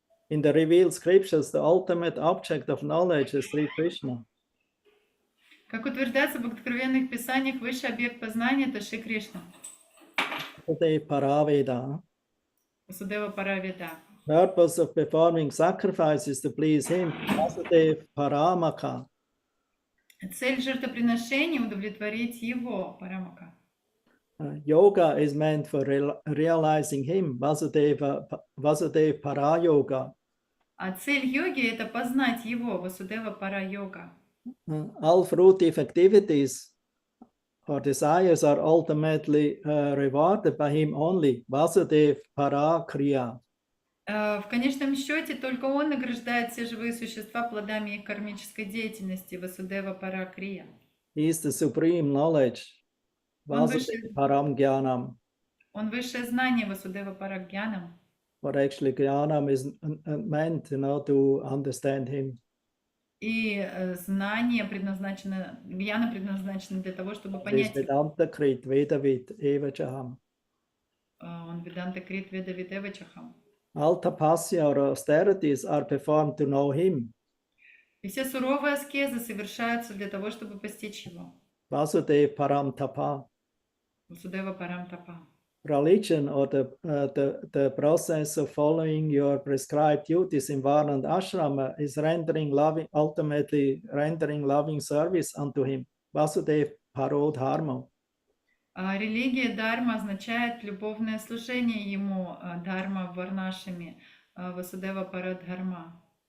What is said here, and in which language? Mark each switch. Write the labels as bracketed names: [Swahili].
[English] In the revealed scriptures, the ultimate object of knowledge is Sri Krishna. [Russian] Как утверждается в откровенных писаниях, высший объект познания – это Шри Кришна. [Sanskrit] Vasudeva paraveda. Vasudeva paraveda. [English] Purpose of performing sacrifices to please him. [Sanskrit] Vasudeva paramaka. [Russian] Цель жертвоприношения – удовлетворить его, парамака. [English] Yoga is meant for realizing him. [Sanskrit] Vasudeva para-yoga. [Russian] А цель йоги – это познать его, [Sanskrit] Vasudeva para-yoga. [English] All fruitive activities or desires are ultimately rewarded by him only. [Sanskrit] Vasudeva para-kriya. [Russian] В конечном счете только он награждает все живые существа плодами их кармической деятельности, [Sanskrit] Vasudeva para-kriya. [English] He is the supreme knowledge. [Sanskrit] Vasudeva param jnanam. [Russian] Он высшее знание, [Sanskrit] Vasudeva para-jnanam. [English] But actually jnanam is meant, to understand him. [Russian] И знание предназначено, гьяна предназначено для того, чтобы понять его. [Sanskrit] Vedanta krit vedavid evachaham. Он Веданта крит ведавид эвачахам. [English] All tapasya or austerities are performed to know him. [Russian] И все суровые аскезы совершаются для того, чтобы постичь его. [Sanskrit] Vasudeva param tapa. Vasudeva param tapa. [English] Religion or the process of following your prescribed duties in Varna and Ashrama is ultimately rendering loving service unto him. [Sanskrit] Vasudeva parodharma. [Russian] Религия дарма означает любовное служение ему, дарма в варнашами, [Sanskrit] Vasudeva paradharma.